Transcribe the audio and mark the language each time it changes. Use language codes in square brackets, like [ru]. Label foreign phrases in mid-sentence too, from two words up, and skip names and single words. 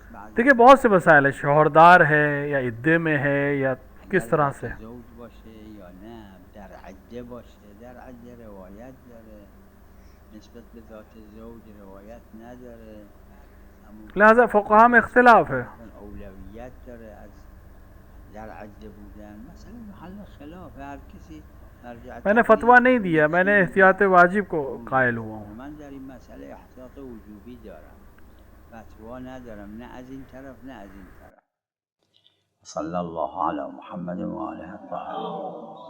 [fa] بعضی [ur] دیکھیے بہت سے مسائل ہے، شوہردار ہے یا عدّے میں ہے یا کس طرح سے, [fa] زوج باشه یا نه، در عده باشه. در عده روایت داره، نسبت به ذات زوج روایت نداره، [ur] لہٰذا فقہا میں اختلاف ہے. [fa] اولویت داره از در عده بودن. مثلا محل خلاف هر کسی. [ur] میں نے فتویٰ نہیں دیا، میں نے احتیاط واجب کو قائل ہوا ہوں. [fa] من در این مسئله احتیاط وجوبی دارم، فتوا ندارم، نه از این طرف نه از این طرف. [ar] صلی الله علی محمد و آله الطاهرین.